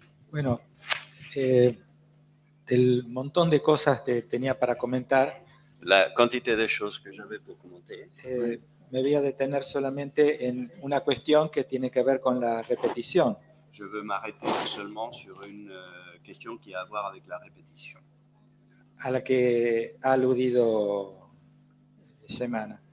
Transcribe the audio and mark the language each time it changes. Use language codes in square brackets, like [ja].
[es] Bueno, del montón de cosas que tenía para comentar, [fr] La quantité de choses que j'avais pour commenter. [es] me voy a detener solamente en una cuestión que tiene que ver con la repetición. [fr] Je veux m'arrêter seulement sur une question qui a à voir avec la répétition, [es] A la que ha aludido Semana.